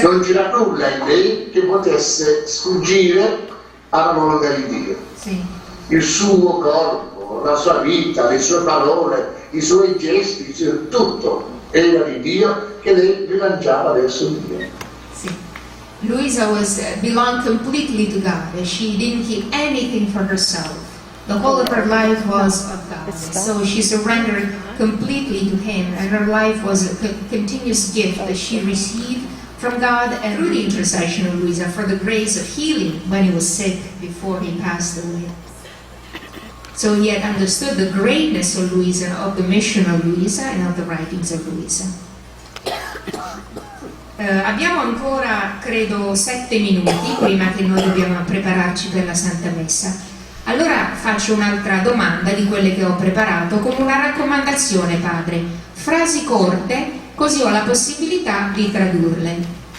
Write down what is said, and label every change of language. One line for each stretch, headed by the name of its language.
Italian: Non c'era nulla in lei che potesse sfuggire alla volontà di Dio. sì. Il suo corpo, la sua vita, le sue parole, i suoi gesti, tutto era di Dio che lei rilanciava verso Dio. Sì.
English: Luisa belonged completely to God. She didn't keep anything for herself. The whole of her life was of God. So she surrendered completely to Him, and her life was a continuous gift that she received from God and through the intercession of Luisa for the grace of healing when he was sick before he passed away. So he had understood the greatness of Luisa, of the mission of Luisa, and of the writings of Luisa.
Italian: Abbiamo ancora, credo, 7 minuti prima che noi dobbiamo prepararci per la Santa Messa. Allora faccio un'altra domanda di quelle che ho preparato con una raccomandazione, padre. Frasi corte, così ho la possibilità di tradurle.